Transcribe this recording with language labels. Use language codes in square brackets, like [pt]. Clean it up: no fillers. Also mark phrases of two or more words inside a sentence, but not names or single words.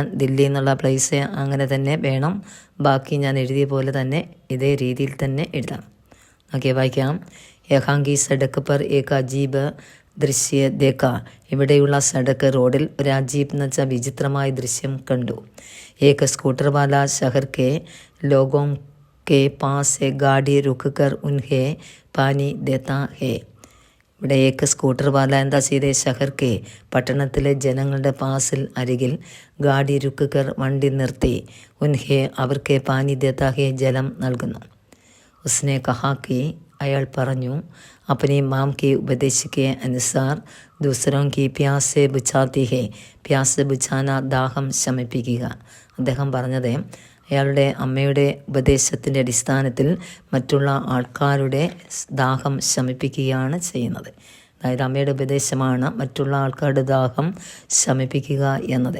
[ml] ദില്ലി എന്നുള്ള പ്ലേസ് അങ്ങനെ തന്നെ വേണം. ബാക്കി ഞാൻ എഴുതിയ പോലെ തന്നെ ഇതേ രീതിയിൽ തന്നെ എഴുതാം. ഓക്കെ, വായിക്കാം. [hi] यहाँ की सड़क पर एक अजीब दृश्य देखा. [ml] ഇവിടെയുള്ള സഡക്ക് റോഡിൽ ഒരു അജീബ് എന്ന് വെച്ചാൽ വിചിത്രമായ ദൃശ്യം കണ്ടു. [hi] एक स्कूटर वाला शहर के लोगों के पास से गाड़ी रुक कर उन्हें पानी देता है. [ml] ഇവിടെ [hi] एक स्कूटर वाला [ml] എന്താ ചെയ്തേ? [hi] शहर के, [ml] പട്ടണത്തിലെ ജനങ്ങളുടെ പാസിൽ അരികിൽ, [hi] गाड़ी रुक कर [ml] വണ്ടി നിർത്തി, ഉൻഹെ അവർക്ക് [hi] पानी देता है [ml] ജലം നൽകുന്നു. [hi] उसने कहा कि [ml] അയാൾ പറഞ്ഞു, [hi] अपनी माम के उपदेश के अनुसार दूसरों की प्यास से बुझाती है. प्यास बुझाना [ml] ദാഹം ശമിപ്പിക്കുക. അദ്ദേഹം പറഞ്ഞത് അയാളുടെ അമ്മയുടെ ഉപദേശത്തിൻ്റെ അടിസ്ഥാനത്തിൽ മറ്റുള്ള ആൾക്കാരുടെ ദാഹം ശമിപ്പിക്കുകയാണ് ചെയ്യുന്നത്. അതായത് അമ്മയുടെ ഉപദേശമാണ് മറ്റുള്ള ആൾക്കാരുടെ ദാഹം ശമിപ്പിക്കുക എന്നത്.